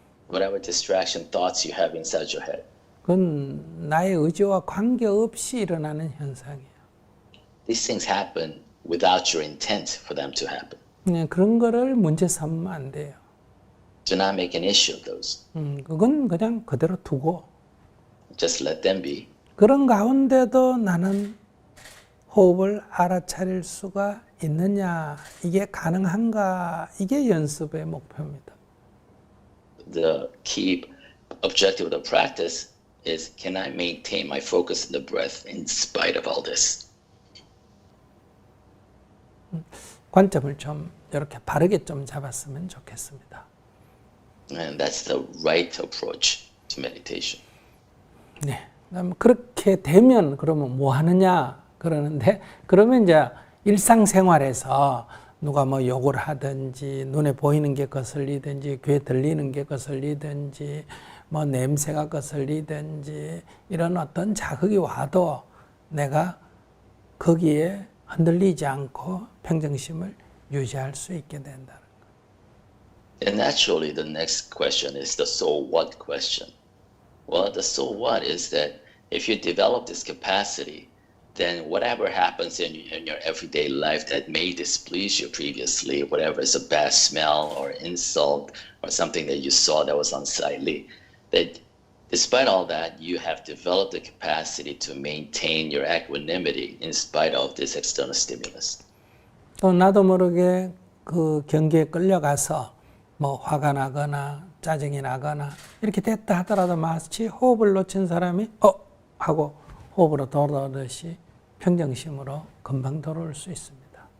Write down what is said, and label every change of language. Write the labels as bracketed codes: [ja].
[en] whatever distraction thoughts you have inside your head, [ko] 그건 나의 의지와 관계없이 일어나는 현상이에요. [en] these things happen without your intent for them to happen. [ko] 그런 거를 문제 삼으면 안 돼요. [en] Do not make an issue of those. [ko] 그건 그냥 그대로 두고 [en] Just let them be. [ko] 그런 가운데도 나는 호흡을 알아차릴 수가 있느냐, 이게 가능한가, 이게 연습의 목표입니다. [en] The key objective of the practice is, can I maintain my focus on the breath in spite of all this? [ko] 관점을 좀 이렇게 바르게 좀 잡았으면 좋겠습니다. [en] And that's the right approach to meditation. [ko] 네. 그렇게 되면 그러면 뭐 하느냐 그러는데, 그러면 이제 일상생활에서 누가 뭐 욕을 하든지 눈에 보이는 게 거슬리든지 귀에 들리는 게 거슬리든지 뭐 냄새가 거슬리든지 이런 어떤 자극이 와도 내가 거기에 흔들리지 않고 평정심을 유지할 수 있게 된다는 거예요. [en] And naturally, the next question is the so what question. Well, the so what is that if you develop this capacity, then whatever happens in your everyday life that may displease you previously, whatever is a bad smell or insult or something that you saw that was unsightly, that despite all that, you have developed the capacity to maintain your equanimity in spite of this external stimulus. [ko] 또 나도 모르게 그 경기에 끌려가서 뭐 화가 나거나 짜증이 나거나 이렇게 됐다 하더라도 마치 호흡을 놓친 사람이 하고 호흡으로 돌아오듯이 평정심으로 금방 돌아올 수 있습니다.